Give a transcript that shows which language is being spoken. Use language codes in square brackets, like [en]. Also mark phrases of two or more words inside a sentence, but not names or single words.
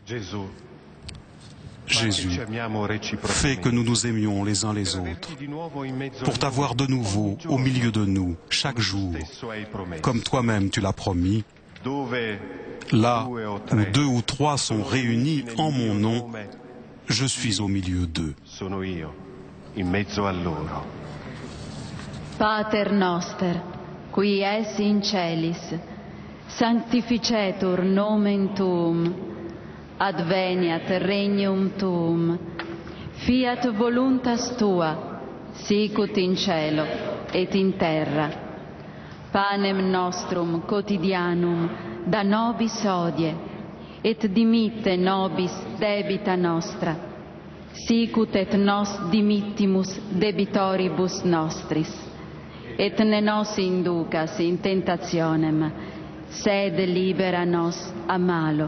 [fr] Jésus, fais que nous nous aimions les uns les autres, pour t'avoir de nouveau au milieu de nous, chaque jour, comme toi-même tu l'as promis. Là où 2 ou 3 sont réunis en mon nom, je suis au milieu d'eux. [la] Pater noster, qui es in celis, sanctificetur nomen tuum, adveniat regnum tuum, fiat voluntas tua, sicut in cielo et in terra. Panem nostrum quotidianum da nobis hodie, et dimitte nobis debita nostra, sicut et nos dimittimus debitoribus nostris, et ne nos inducas in tentationem, sed libera nos a malo.